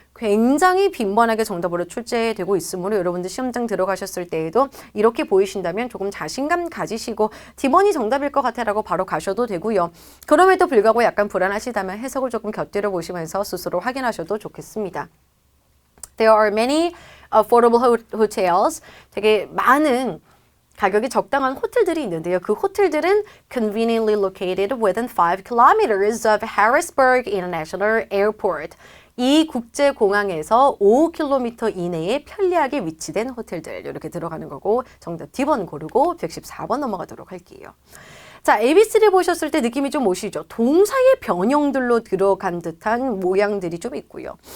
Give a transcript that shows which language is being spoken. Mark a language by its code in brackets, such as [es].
[ko] 굉장히 빈번하게 정답으로 출제되고 있으므로 여러분들 시험장 들어가셨을 때에도 이렇게 보이신다면 조금 자신감 가지시고 D번이 정답일 것 같아라고 바로 가셔도 되고요. 그럼에도 불구하고 약간 불안하시다면 해석을 조금 곁들여 보시면서 스스로 확인하셔도 좋겠습니다. [en] There are many affordable hotels. [ko] 되게 많은 가격이 적당한 호텔들이 있는데요. 그 호텔들은 [en] conveniently located within 5 kilometers of Harrisburg International Airport. [ko] 이 국제공항에서 5km 이내에 편리하게 위치된 호텔들 이렇게 들어가는 거고 정답 D번 고르고 114번 넘어가도록 할게요. 자, ABCD 보셨을 때 느낌이 좀 오시죠? 동사의 변형들로 들어간 듯한 모양들이 좀 있고요.